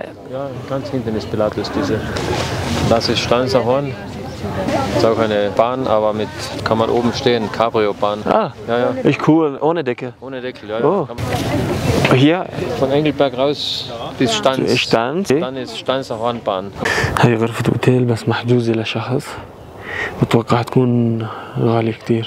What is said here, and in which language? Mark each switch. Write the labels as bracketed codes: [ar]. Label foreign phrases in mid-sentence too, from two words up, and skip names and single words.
[de] Ja, ganz hinten ist Pilatus diese. Das ist Steinserhorn. Das ist auch eine Bahn, aber mit kann man oben stehen, Cabrio-Bahn. Ah, Ja, ja. ist cool, ohne Decke. Ohne Deckel, ja. Oh. Ja. Hier Von Engelberg raus bis Stanz. Stanz. Dann ist Steinserhornbahn. [ar] هاي غرفة اوتيل بس محجوزة لشخص. بتوقع تكون غالية كتير.